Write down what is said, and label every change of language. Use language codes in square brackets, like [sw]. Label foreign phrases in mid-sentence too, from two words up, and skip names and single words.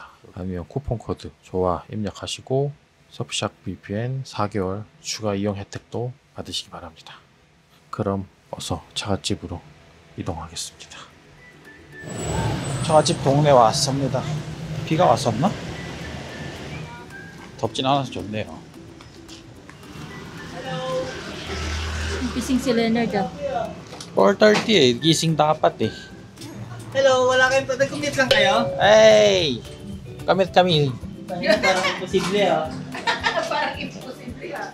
[ko] 아니면 쿠폰 코드 조화 입력하시고 서프샤크 VPN 4개월 추가 이용 혜택도 받으시기 바랍니다. 그럼 어서 처갓집으로 이동하겠습니다. 처갓집 동네 왔습니다. 비가 왔었나? 덥진 않아서 좋네요. [tl] Gising si Leonard ah. 4:30 eh. Gising dapat eh. Hello, wala kayong nag-commute lang kayo? Hey! Kami. Parang imposible ah. Parang imposible ah.